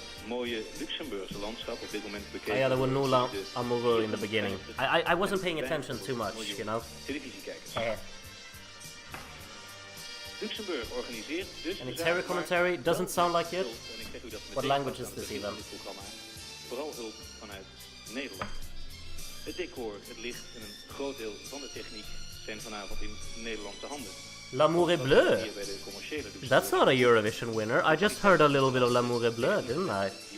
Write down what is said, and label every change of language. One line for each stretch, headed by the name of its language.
English: Oh yeah, there were no amore in the beginning. I wasn't paying attention too much, you know. Any terror commentary? Doesn't sound like it. What language is this even?
Dutch: Vooral hulp vanuit Nederland. Het decor, het licht en een groot deel van de techniek zijn vanavond in Nederlandse handen.
French: L'amour bleu.
English: That's not a Eurovision winner. I just heard a little bit of l'amour bleu, didn't I?